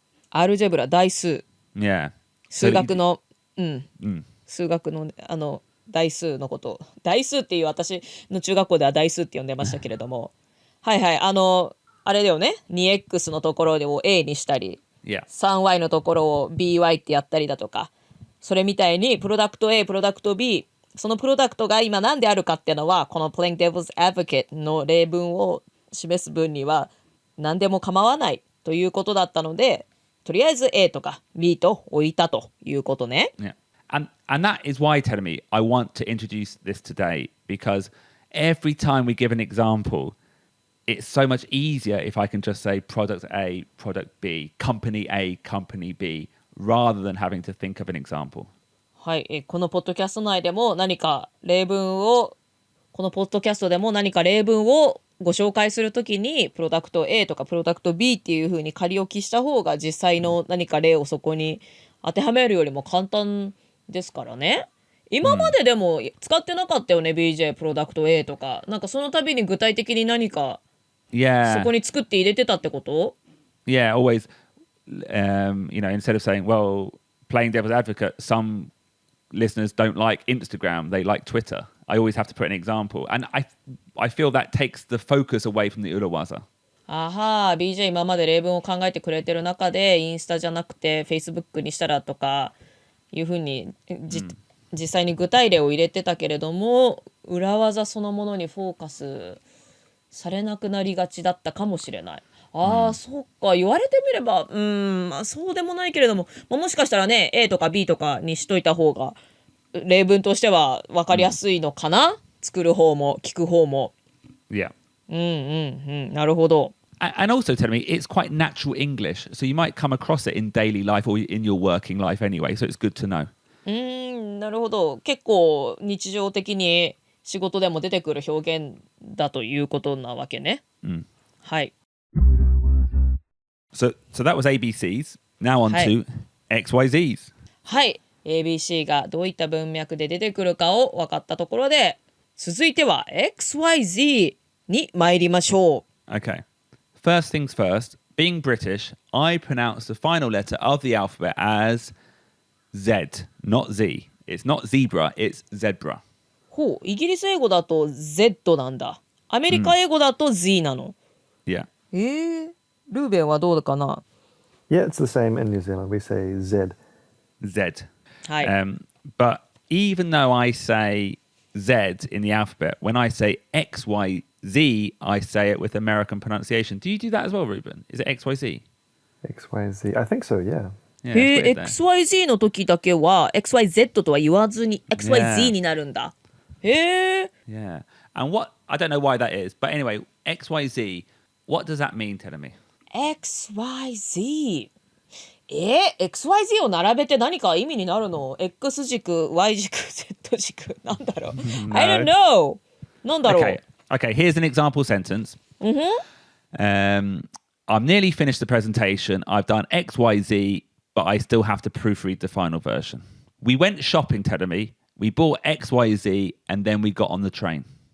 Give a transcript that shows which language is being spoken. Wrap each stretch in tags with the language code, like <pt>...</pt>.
<ja>アルジェブラ、代数。</ja> <en>Yeah.</en> <ja>数学の、数学の代数のこと。代数っていう私の中学校では代数って呼んでましたけれども。はいはい、あれだよね。2x のところを a にしたり、</ja> <en>Yeah.</en> <ja>3y のところを by ってやったりだとか。それみたいにプロダクト A、プロダクト B、そのプロダクトが今何であるかっていうのはこの Playing Devil's Advocate の例文を示す分には何でも構わないということだったので、とりあえず A とか B と置いたということね。</ja> <en>Yeah. And that is why, Terumi, I want to introduce this today because every time we give an example, it's so much easier if I can just say product A, product B, company A, company B.rather than having to think of an example.</en> <ja>はい、このポッドキャスト内でも何か例文をこのポッドキャストでも何か例文をご紹介するときにプロダクト A とかプロダクト B っていう風に仮置きした方が実際の何か例をそこに当てはめるよりも簡単ですからね。今まででも使ってなかったよね、BJ プロダクト A とかなんかその度に具体的に何かそこに作って入れてたってこと？</ja> <en>Yeah, always.You know, instead of saying, well, playing devil's advocate, some listeners don't like Instagram, they like Twitter. I always have to put an example. And I feel that takes the focus away from the Urawaza.</en> <ja>あはー、BJ 今まで例文を考えてくれてる中でインスタじゃなくて Facebook にしたらとかいうふうに実際に具体例を入れてたけれども裏技そのものにフォーカスされなくなりがちだったかもしれない。そっか、言われてみればまあそうでもないけれども、もしかしたらね A とか B とかにしといた方が例文としては分かりやすいのかな、作る方も聞く方も。</ja> <en>Yeah.</en> <ja>なるほど。</ja> <en>And also, tell me, it's quite natural English, so you might come across it in daily life or in your working life anyway, so it's good to know.</en> <ja>なるほど。結構日常的に仕事でも出てくる表現だということなわけね。はい。</ja> <en>So that was ABCs. Now on to XYZs.</en> <ja>はい。 ABC がどういった文脈で出てくるかを分かったところで、続いては XYZ に参りましょう。</ja> <en>Okay. First things first, being British, I pronounce the final letter of the alphabet as Z, not Z. It's not zebra, it's zebra.</en> <ja>ほう、イギリス英語だと Z なんだ。アメリカ英語だと Z なの。</ja> <en>Yeah.</en> <ja>ルーベンはどうかな？</ja> <en>Yeah, it's the same in New Zealand. We say Z. Z.</en> <ja>はい。</ja> <en>But even though I say Z in the alphabet, when I say XYZ, I say it with American pronunciation. Do you do that as well, Ruben? Is it XYZ? XYZ. I think so, yeah. Yeah, it's weird,</en> <ja>XYZ の時だけは XYZ とは言わずに XYZ になるんだ。</ja> <en>Yeah. And I don't know why that is, but anyway, XYZ, what does that mean, tell me? XYZ。</en> <ja>XYZ を並べて何か意味になるの？ X 軸、Y 軸、Z 軸、なんだろう？</ja> <en>I don't know.</en> <ja>なんだろう？</ja> <en>Okay, here's an example sentence. I'm nearly finished the presentation. I've done XYZ, but I still have to proofread the final version. We went shopping, Tedemi. We bought XYZ, and then we got on the train.</en>